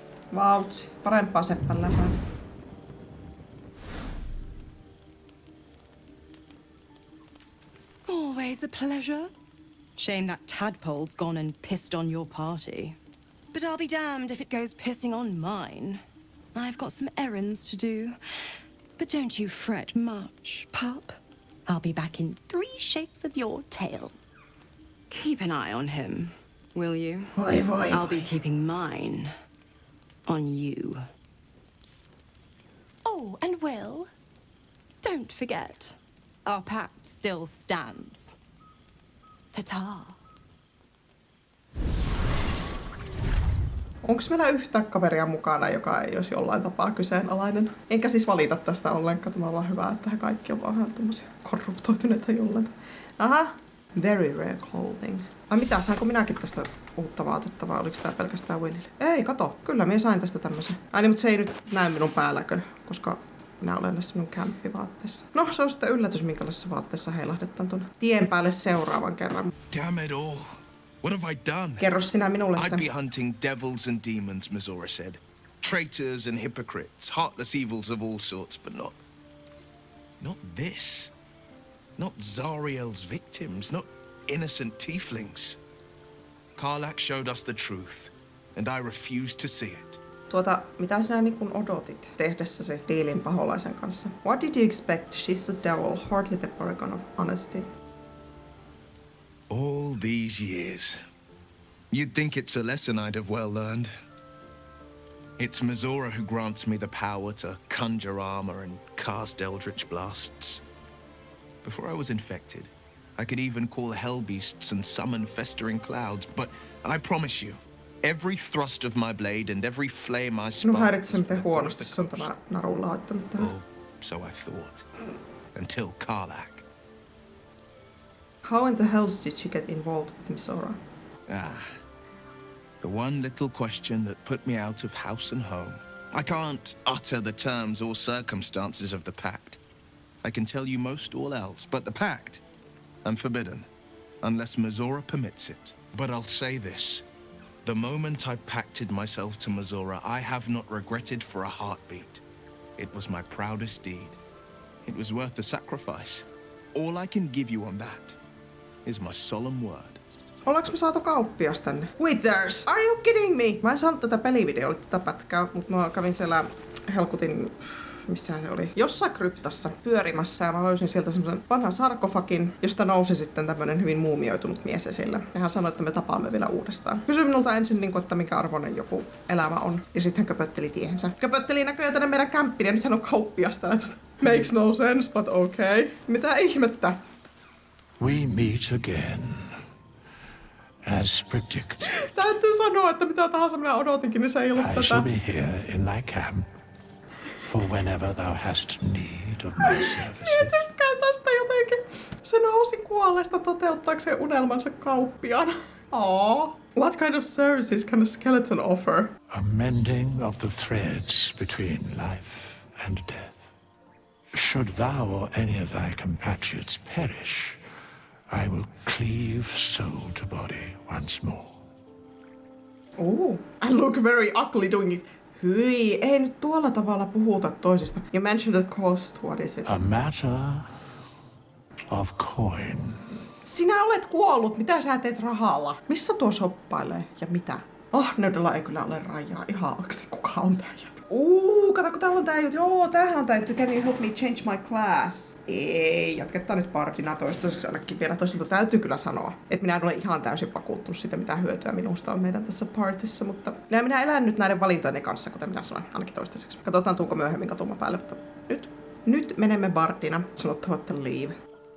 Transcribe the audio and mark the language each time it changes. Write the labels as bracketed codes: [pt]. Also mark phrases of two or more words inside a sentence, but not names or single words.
[fi] Vautsi. Parempaa seppän läpää. [en] Always a pleasure. Shame that tadpole's gone and pissed on your party. But I'll be damned if it goes pissing on mine. I've got some errands to do. But don't you fret much, pup. I'll be back in 3 shakes of your tail. Keep an eye on him, will you? I'll be keeping mine on you. Oh, and Will, don't forget, our pact still stands. Ta-ta. [fi] Onko meillä yhtään kaveria mukana, joka ei olisi jollain tapaa kyseenalainen? Enkä siis valita tästä ollenkaan. Tämä on vaan hyvä, että he kaikki on vaan tämmöisiä korruptoituneita jollain. [en] Aha, very rare clothing. [fi] Ai mitä, saanko minäkin tästä uutta vaatetta vai oliko tää pelkästään Willille? Ei, kato, kyllä minä sain tästä tämmöisen. Ai niin, mutta se ei nyt näy minun päälläkö, koska minä olen näissä minun kämppivaatteessa. No, se on sitten yllätys, minkälaisessa vaatteessa heilahdetaan tuonne tien päälle seuraavan kerran. [en] Damn it all. What have I done? [fi] Kerro sinä minulle se. [en] I'd be hunting devils and demons, Misora said. Traitors and hypocrites, heartless evils of all sorts, but not this. Not Zariel's victims, not innocent tieflings. Karlach showed us the truth, and I refuse to see it. [fi] Mitä sinä niin kun odotit tehdessäsi diilin paholaisen kanssa? [en] What did you expect? She's a devil, hardly the paragon of honesty. All these years. You'd think it's a lesson I'd have well learned. It's Misora who grants me the power to conjure armor and cast eldritch blasts. Before I was infected, I could even call hell beasts and summon festering clouds, but I promise you, every thrust of my blade and every flame I spark... [fi] Minun häiritsee, miten huonosti se on tämä naru laittanut tähän. [en] Oh, so I thought. Until Karlach. How in the hells did you get involved with Misora? The one little question that put me out of house and home. I can't utter the terms or circumstances of the pact. I can tell you most all else, but the pact, I'm forbidden, unless Misora permits it. But I'll say this. The moment I pacted myself to Misora, I have not regretted for a heartbeat. It was my proudest deed. It was worth the sacrifice. All I can give you on that is my solemn word. [fi] Ollaanko me saatu kauppias tänne? [en] Withers! Are you kidding me? [fi] Mä en saanut tätä pelivideolle tätä pätkää, mutta mä kävin siellä helkutin... Missähän se oli? Jossain kryptassa pyörimässä ja mä löysin sieltä semmosen vanhan sarkofagin, josta nousi sitten tämmönen hyvin muumioitunut mies esille. Ja hän sanoi, että me tapaamme vielä uudestaan. Kysyi minulta ensin, että minkä arvoinen joku elämä on. Ja sitten hän köpötteli tiehensä. Köpötteli näköjään tänne meidän kämppiin ja nyt hän on kauppias täällä. [en] Makes no sense, but okay. [fi] Mitä ihmettä? [en] We meet again. As predicted. [fi] Täytyy sanoa, että mitä tahansa minä odotinkin, niin se ei ollut tätä. [en] I shall be here in thy camp for whenever thou hast need of my services. [fi] Minä tykkään tästä jotenkin. Se nousi kuolleesta toteuttaakseen unelmansa kauppiaan. Aww. [en] What kind of services can a skeleton offer? A mending of the threads between life and death. Should thou or any of thy compatriots perish, I will cleave soul to body once more. Ooh, I look very ugly doing it. [fi] Hyi, ei nyt tuolla tavalla puhuta toisista. [en] You mentioned the cost, what is it? A matter of coin. [fi] Sinä olet kuollut, mitä sä teet rahalla? Missä tuo shoppailee ja mitä? Ahneudella ei kyllä ole rajaa. Ihan oikeesti, kuka on tää jätkä? Kato kun täällä on tää juttu. Joo, tämähän on tää juttu. [en] Can you help me change my class? [fi] Ei, jatketaan nyt bardina toistaiseksi ainakin vielä. Toisaalta täytyy kyllä sanoa, että minä en ole ihan täysin vakuuttunut siitä, mitä hyötyä minusta on meidän tässä partissa, mutta minä elän nyt näiden valintojen kanssa, kuten minä sanoin, ainakin toistaiseksi. Katsotaan, tuunko myöhemmin katuma päälle, mutta nyt menemme bardina, sanottavat leave.